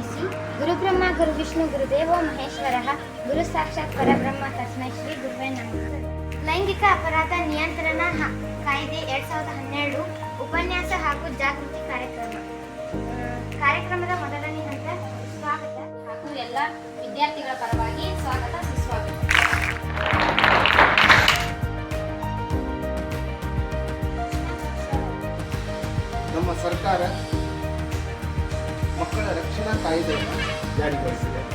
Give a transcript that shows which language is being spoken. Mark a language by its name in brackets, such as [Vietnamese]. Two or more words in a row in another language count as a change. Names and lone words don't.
[Sanskrit] ಗುರುಬ್ರಹ್ಮ ಗುರುವಿಷ್ಣು ಗುರುದೇವೋ ಮಹೇಶ್ವರಃ ಗುರು ಸಾಕ್ಷಾತ್ ಪರಬ್ರಹ್ಮ ತಸ್ಮೈ ಶ್ರೀ ಗುರುವೇ ನಮಃ. [Kannada] ಲೈಂಗಿಕ ಅಪರಾಧ ನಿಯಂತ್ರಣ ಕಾಯ್ದೆ 2012 ಉಪನ್ಯಾಸ ಹಾಗೂ ಜಾಗೃತಿ ಕಾರ್ಯಕ್ರಮದ ಮೊದಲನೇ ಹಂತ ಸ್ವಾಗತ ಹಾಗೂ ಎಲ್ಲ ವಿದ್ಯಾರ್ಥಿಗಳ ಪರವಾಗಿ ಸ್ವಾಗತ ಸುಸ್ವಾಗತ. ನಮ್ಮ ಸರ್ಕಾರ ಮಕ್ಕಳ ರಕ್ಷಣಾ ಕಾಯ್ದೆಯನ್ನು ಜಾರಿಗೊಳಿಸಿದೆ.